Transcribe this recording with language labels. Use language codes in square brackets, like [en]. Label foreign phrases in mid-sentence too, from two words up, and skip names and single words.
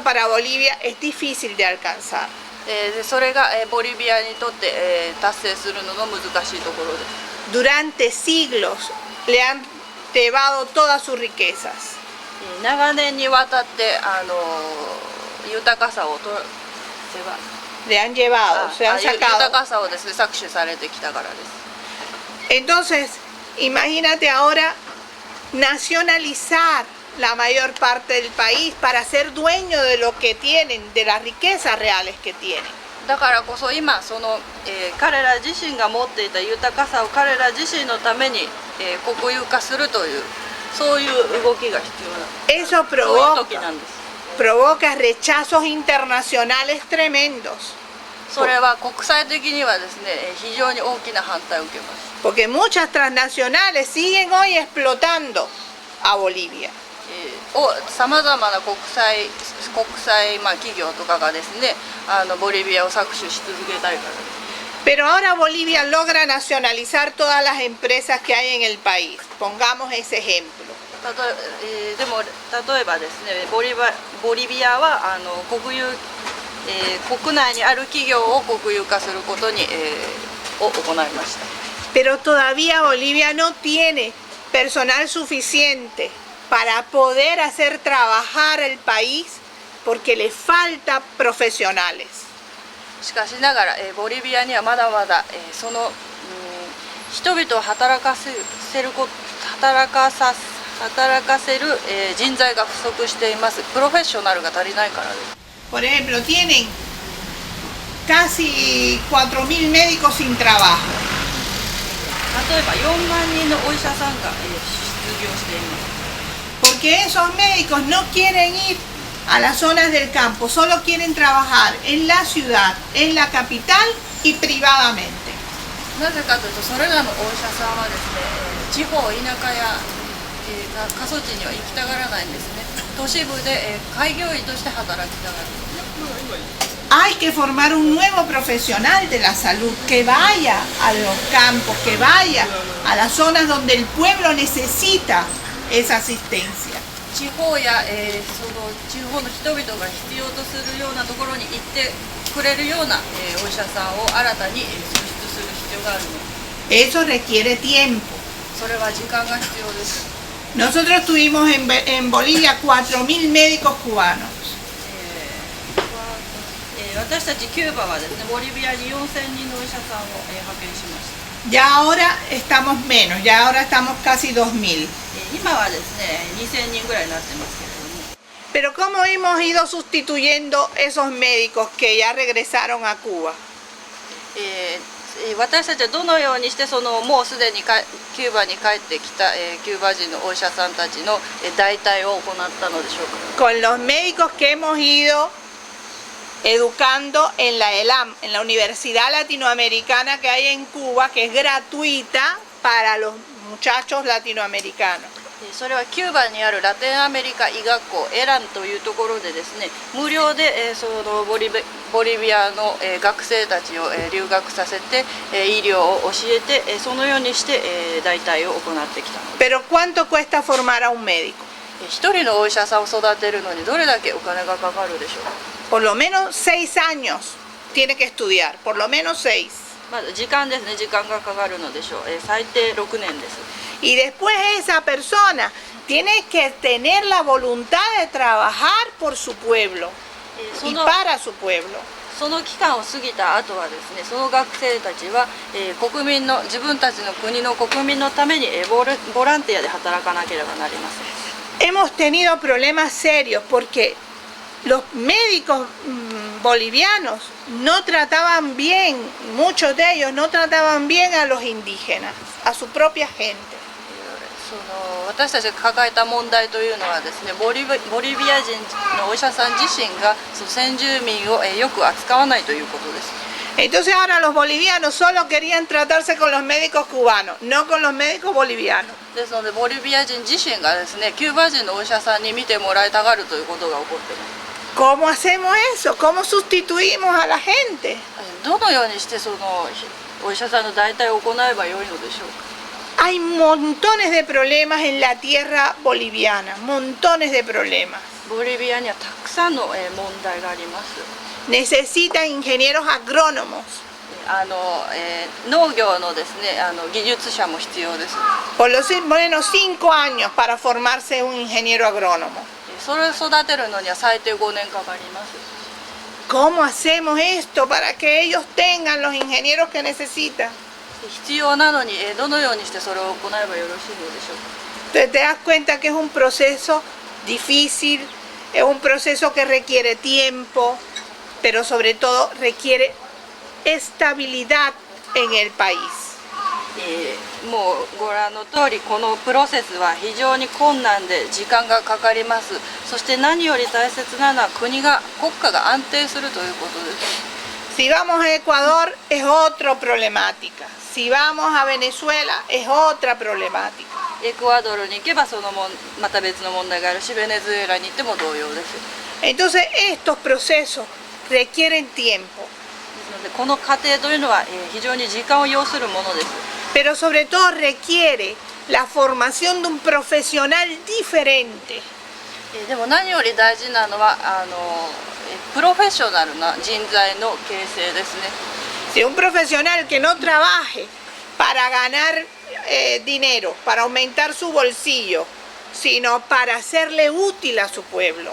[es] Eso para Bolivia es difícil de alcanzar. [ja] それが、ボリビアにとって、達成するのの難しいところです。 [es] Durante siglos le han llevado todas sus riquezas. [ja] 長年にわたって豊かさを [es] le han llevado, se han sacado. [ja] 豊かさをですね搾取されてきたからです。 [es] Entonces, imagínate ahora nacionalizar la mayor parte del país para ser dueño de lo que tienen, de las riquezas reales que tienen. [ja] だからこそ今彼ら自身が持っていた豊かさを彼ら自身のために、国有化するというそういう動きが必要なんです。 [es] Eso [ja] そういう時なんです。 [es] provoca rechazos internacionales tremendos. [ja] それは国際的にはですね非常に大きな反対を受けます。 [es] Porque muchas transnacionales siguen hoy explotando a Bolivia. [ja] さまざまな国際企業とかがですねボリビアを搾取し続けたいからです。 [es] Pero ahora Bolivia logra nacionalizar todas las empresas que hay en el país. Pongamos ese ejemplo. [ja] でも例えばですねボリビアは国内にある企業を国有化することに、を行いました。 [es] Pero todavía Bolivia no tiene personal suficiente para poder hacer trabajar el país porque le falta profesionales. [ja] しかしながら、ボリビアにはまだまだ、人々を働かせる、人材が不足しています。プロフェッショナルが足りないからです。 [es] Por ejemplo, tienen casi 4.000 médicos sin trabajo. [ja] 例えば4万人のお医者さんが、失業しています。 [es] Porque esos médicos no quieren ir a las zonas del campo, solo quieren trabajar en la ciudad, en la capital y privadamente. [ja] なぜかというと、それらのお医者さんはですね、地方、田舎や、過疎地には行きたがらないんですね。都市部で、開業医として働きたがる。 [es] Hay que formar un nuevo profesional de la salud que vaya a los campos, que vaya a las zonas donde el pueblo necesita esa asistencia. [ja] 地方や、地方の人々が必要とするようなところに行ってくれるような、お医者さんを新たに、創出する必要があるの。 [es] Eso requiere tiempo. [ja] それは時間が必要です。 [es] Nosotros tuvimos en Bolivia 4.000 médicos cubanos. [ja] 私たちキューバはですね、ボリビアに4000人のお医者さんを、派遣しました。 [es] Ya ahora estamos menos, ya ahora estamos casi 2.000. [ja] 今はですね、2000人ぐらいになってますけれども。 [es] Pero ¿cómo hemos ido sustituyendo esos médicos que ya regresaron a Cuba? [ja] 私たちはどのようにしてもうすでにキューバに帰ってきた、キューバ人のお医者さんたちの代替を行ったのでしょうか。 [es] Con los médicos que hemos ido educando en la ELAM, en la Universidad Latinoamericana que hay en Cuba, que es gratuita para los muchachos latinoamericanos. [ja] それはキューバにあるラテンアメリカ医学校エランというところでですね、無料でボリビアの学生たちを留学させて医療を教えて、そのようにして代替を行ってきたのです。 [es] Pero ¿cuánto cuesta formar a un médico? [ja] 一人のお医者さんを育てるのにどれだけお金がかかるでしょうか。 [es] Por lo menos 6 años tiene que estudiar, por lo menos 6. [ja] まず時間ですね、時間がかかるのでしょう。最低6年です。 [es] Y después esa persona tiene que tener la voluntad de trabajar por su pueblo. y para su pueblo. [ja] その期間を過ぎた後はですね、その学生たちは、国民の自分たちの国の国民のために、ボランティアで働かなければなりません。 [es] Hemos tenido problemas serios porque los médicos bolivianos no trataban bien, muchos de ellos no trataban bien a los indígenas, a su propia gente. [ja] その私たちが抱えた問題というのはですね、ボリビア人のお医者さん自身がその先住民をよく扱わないということです。 [es] Entonces ahora los bolivianos solo querían tratarse con los médicos cubanos, no con los médicos bolivianos. [ja] ですのでボリビア人自身がですね、キューバ人のお医者さんに見てもらいたがるということが起こっています。 [es] ¿Cómo hacemos eso? ¿Cómo sustituimos a la gente? [ja] どのようにしてそのお医者さんの代替を行えばよいのでしょうか。 [es] Hay montones de problemas en la tierra boliviana, montones de problemas. [ja] ボリビアにはたくさんの問題があります。 [es] Necesitan ingenieros agrónomos. [ja] 農業のですね、技術者も必要です。 [es] Por lo menos 5 años para formarse un ingeniero agrónomo. [ja] それを育てるのには最低5年かかります。 [es] ¿Cómo hacemos esto para que ellos tengan los ingenieros que necesitan? [ja] 必要なのにどのようにしてそれを行えばよろしいのでしょうか。 [es] Entonces te das cuenta que es un proceso difícil, es un proceso que requiere tiempo, pero sobre todo requiere estabilidad en el país. [ja] もうご覧の通りこのプロセスは非常に困難で時間がかかります。そして何より大切なのは国家が安定するということです。 [es] Si vamos a Ecuador es otra problemática. Si vamos a Venezuela es otra problemática. [ja] エクアドルに行けばまた別の問題があるし、ベネズエラに行っても同様です。 [es] Entonces estos procesos requieren tiempo. [ja] ですのでこの過程というのは非常に時間を要するものです。 [es] Pero sobre todo requiere la formación de un profesional diferente. [ja] でも何より大事なのはプロフェッショナルな人材の形成ですね。 [es] Si un profesional que no trabaje para ganar dinero, para aumentar su bolsillo, sino para hacerle útil a su pueblo.